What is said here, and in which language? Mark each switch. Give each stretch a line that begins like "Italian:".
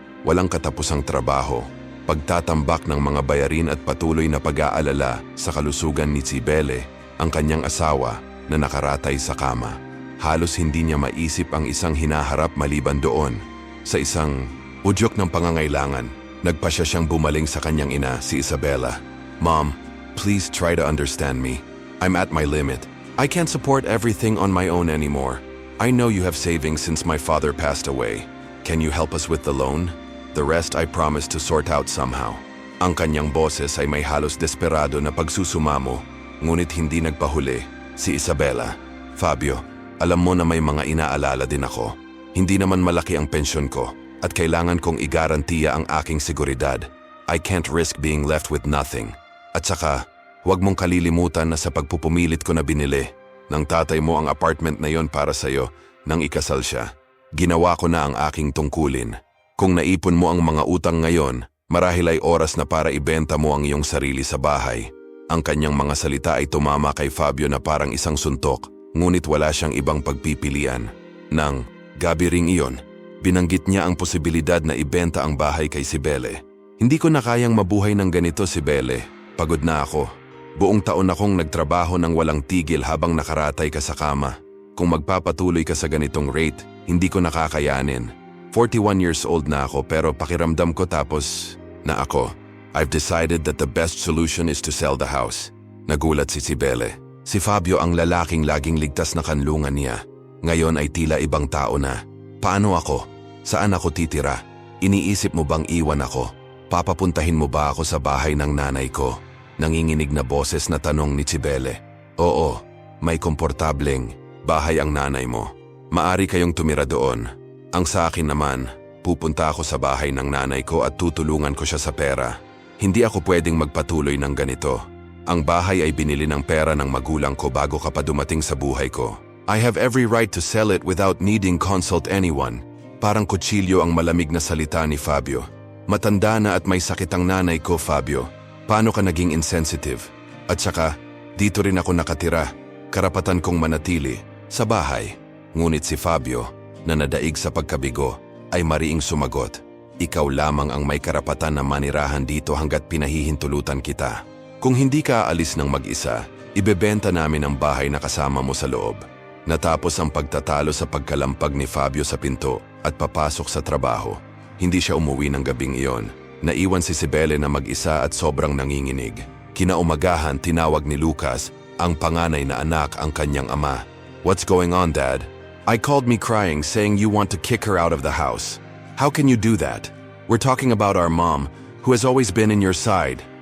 Filipino: Walang katapusang trabaho, pagtatambak ng mga bayarin at patuloy na pag-aalala sa kalusugan ni Cibele, ang kanyang asawa na nakaratay sa kama. Halos hindi niya maisip ang isang hinaharap maliban doon. Sa isang udyok ng pangangailangan, nagpasya siyang bumaling sa kanyang ina, si Isabela.
English: Mom, please try to understand me. I'm at my limit. I can't support everything on my own anymore. I know you have savings since my father passed away. Can you help us with the loan? The rest I promise to sort out somehow.
Filipino: Ang kanyang boses ay may halos desperado na pagsusumamo, ngunit hindi nagpahuli. Si Isabela, Fabio, alam mo na may mga inaalala din ako. Hindi naman malaki ang pensyon ko at kailangan kong igarantiya ang aking seguridad.
English: I can't risk being left with nothing.
Filipino: At saka, huwag mong kalilimutan na sa pagpupumilit ko na binili ng tatay mo ang apartment na yon para sa'yo nang ikasal siya. Ginawa ko na ang aking tungkulin. Kung naipon mo ang mga utang ngayon, marahil ay oras na para ibenta mo ang iyong sarili sa bahay. Ang kanyang mga salita ay tumama kay Fabio na parang isang suntok, ngunit wala siyang ibang pagpipilian. Nang gabi ring iyon, binanggit niya ang posibilidad na ibenta ang bahay kay Cibele. Hindi ko na kayang mabuhay ng ganito, Cibele. Pagod na ako. Buong taon akong nagtrabaho ng walang tigil habang nakaratay ka sa kama. Kung magpapatuloy ka sa ganitong rate, hindi ko nakakayanin. 41 years old na ako pero pakiramdam ko tapos na ako.
English: I've decided that the best solution is to sell the house.
Filipino: Nagulat si Cibele. Si Fabio ang lalaking laging ligtas na kanlungan niya. Ngayon ay tila ibang tao na. Paano ako? Saan ako titira? Iniisip mo bang iwan ako? Papapuntahin mo ba ako sa bahay ng nanay ko? Nanginginig na boses na tanong ni Cibele. Oo, may komportableng bahay ang nanay mo. Maari kayong tumira doon. Ang sa akin naman, pupunta ako sa bahay ng nanay ko at tutulungan ko siya sa pera. Hindi ako pwedeng magpatuloy ng ganito. Ang bahay ay binili ng pera ng magulang ko bago ka pa dumating sa buhay ko.
English: I have every right to sell it without needing consult anyone.
Filipino: Parang kutsilyo ang malamig na salita ni Fabio. Matanda na at may sakit ang nanay ko, Fabio. Paano ka naging insensitive? At saka, dito rin ako nakatira. Karapatan kong manatili sa bahay. Ngunit si Fabio, na nadaig sa pagkabigo, ay mariing sumagot. Ikaw lamang ang may karapatan na manirahan dito hanggat pinahihintulutan kita. Kung hindi ka aalis ng mag-isa, ibebenta namin ang bahay na kasama mo sa loob. Natapos ang pagtatalo sa pagkalampag ni Fabio sa pinto at papasok sa trabaho. Hindi siya umuwi ng gabing iyon. Naiwan si Cibele na mag-isa at sobrang nanginginig. Kinaumagahan tinawag ni Lucas, ang panganay na anak, ang kanyang ama.
English: What's going on, Dad? I called me crying saying you want to kick her out of the house. How can you do that? We're talking about our mom, who has always been in your side.